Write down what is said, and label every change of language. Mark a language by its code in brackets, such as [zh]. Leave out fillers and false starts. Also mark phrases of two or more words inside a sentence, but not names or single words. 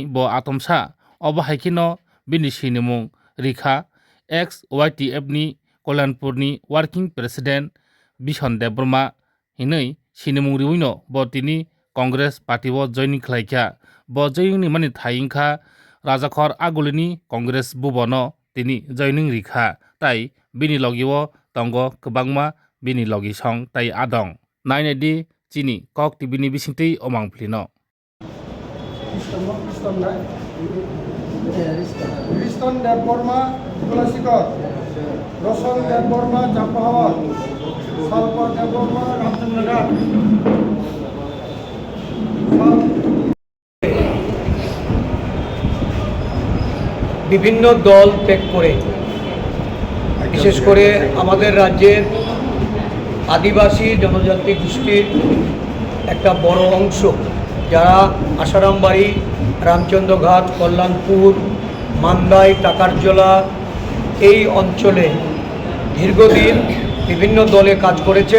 [trp] bo atomsa obo haikino bini sinimung Rikha ex-YTF ni Koilanpurni [en] Working President [trp] Bishonde Broma hinui sinimung riwino bo tini Congress Party wo joining khlaikha bo joining ni mani thaingkha Rajakhor Agolini Congress Bubono tini joining Rikha tai bini logiwo tongo kwbangma bini logi song tai adong nainedi chini kok tv ni bisingtui omangphlino Riston Deborma Kulasikor, Roshan Deborma Japahawat, Salpa Deborma Ramchandra. [bn] বিভিন্ন দল ত্যাগ করে বিশেষ করে আমাদের রাজ্যের আদিবাসী জনজাতি গোষ্ঠীর একটা বড় অংশ যারা আসারামবাড়ি রামচন্দ্রঘাট কল্যাণপুর মান্দাই টাকারজলা এই অঞ্চলে দীর্ঘদিন বিভিন্ন দলে কাজ করেছেন।